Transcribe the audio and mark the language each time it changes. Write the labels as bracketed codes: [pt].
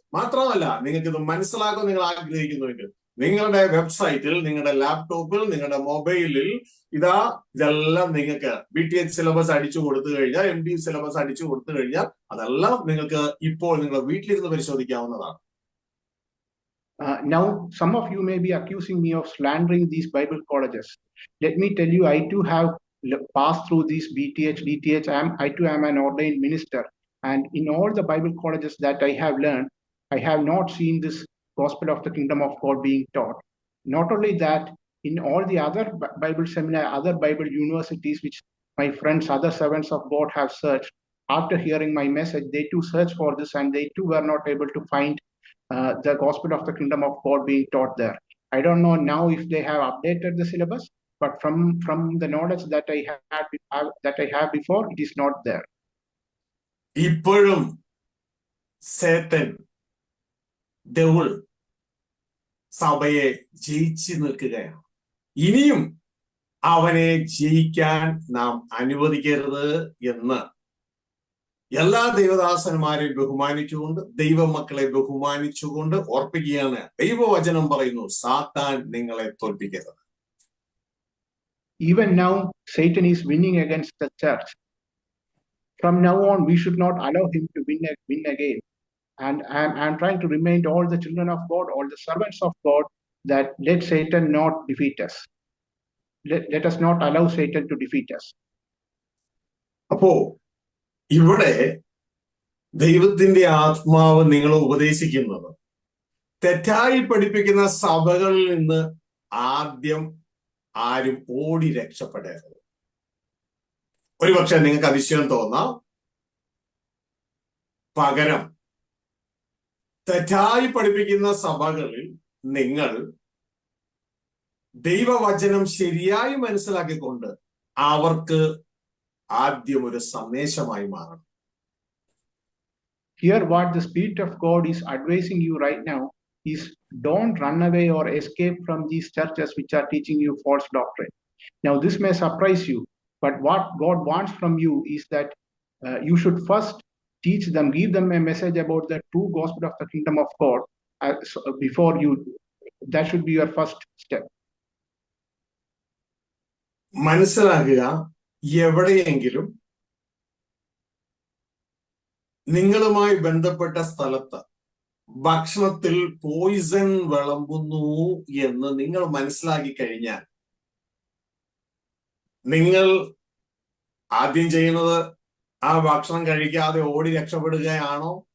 [ml] മാത്രമല്ല, നിങ്ങൾക്ക് ഇത് മനസ്സിലാക്കാൻ നിങ്ങൾ ആഗ്രഹിക്കുന്നുവെങ്കിൽ നിങ്ങളുടെ വെബ്സൈറ്റിൽ, നിങ്ങളുടെ ലാപ്ടോപ്പിൽ, നിങ്ങളുടെ മൊബൈലിൽ ഇതെല്ലാം നിങ്ങൾക്ക് BTH സിലബസ് അടിച്ചു കൊടുത്തു കഴിഞ്ഞാൽ, MD സിലബസ് അടിച്ചു കൊടുത്തു കഴിഞ്ഞാൽ അതെല്ലാം നിങ്ങൾക്ക് ഇപ്പോൾ നിങ്ങളുടെ വീട്ടിലിരുന്ന് പരിശോധിക്കാവുന്നതാണ്. [en] Now, some of you may be accusing me of slandering these Bible colleges. Let me tell you, I too have passed through these BTH, DTH. I too am an ordained minister. And in all the Bible colleges that I have learned, I have not seen this gospel of the kingdom of God being taught. Not only that, in all the other Bible seminar, other Bible universities, which my friends, other servants of God have searched, after hearing my message, they too searched for this and they too were not able to find the gospel of the kingdom of God being taught there. I don't know now if they have updated the syllabus, but from the knowledge that I have before, it is not there. [ml] ഇപ്പോഴും സേത്തൻ, devil സഭയെ ജയിച്ചു നിൽക്കുകയാണ്. ഇനിയും അവനെ ജയിക്കാൻ നാം അനുവദിക്കരുത് എന്ന് എല്ലാ ദൈവദാസന്മാരെയും ബഹുമാനിച്ചുകൊണ്ട്, ദൈവമക്കളെ ബഹുമാനിച്ചുകൊണ്ട് ഓർപ്പിക്കുകയാണ്. ദൈവവചനം പറയുന്നു, സാത്താൻ നിങ്ങളെ തോൽപ്പിക്കരുത്. [en] Even now, Satan is winning against the church. From now on, we should not allow him to win again. And I'm trying to remind all the children of God, all the servants of God, that let Satan not defeat us. Let us not allow Satan to defeat us. [ml] അപ്പോ ഇവിടെ ദൈവത്തിന്റെ ആത്മാവ് നിങ്ങളെ ഉപദേശിക്കുന്നത് തെറ്റായി പഠിപ്പിക്കുന്ന സഭകളിൽ നിന്ന് ആദ്യം ആരും ഓടി രക്ഷപ്പെടരുത്. ഒരുപക്ഷെ നിങ്ങൾക്ക് അതിശയം തോന്നാം, പകരം തെറ്റായി പഠിപ്പിക്കുന്ന സഭകളിൽ നിങ്ങൾ ദൈവവചനം ശരിയായി മനസ്സിലാക്കിക്കൊണ്ട് അവർക്ക് ആദ്യം ഒരു സന്ദേശമായി മാറണം. [en] Here what the Spirit of God is advising you right now is don't run away or escape from these churches which are teaching you false doctrine. Now, this may surprise you, but what God wants from you is that you should first teach them, give them a message about the true gospel of the kingdom of God before you. That should be your first step. [ml] മനസ്സിലാക്കുക, എവിടെയെങ്കിലും നിങ്ങളുമായി ബന്ധപ്പെട്ട സ്ഥലത്ത് ഭക്ഷണത്തിൽ Poisson വിളമ്പുന്നു എന്ന് നിങ്ങൾ മനസ്സിലാക്കി കഴിഞ്ഞാൽ നിങ്ങൾ ആദ്യം ചെയ്യുന്നത് ആ ഭക്ഷണം കഴിക്കാതെ ഓടി രക്ഷപ്പെടുകയാണോ?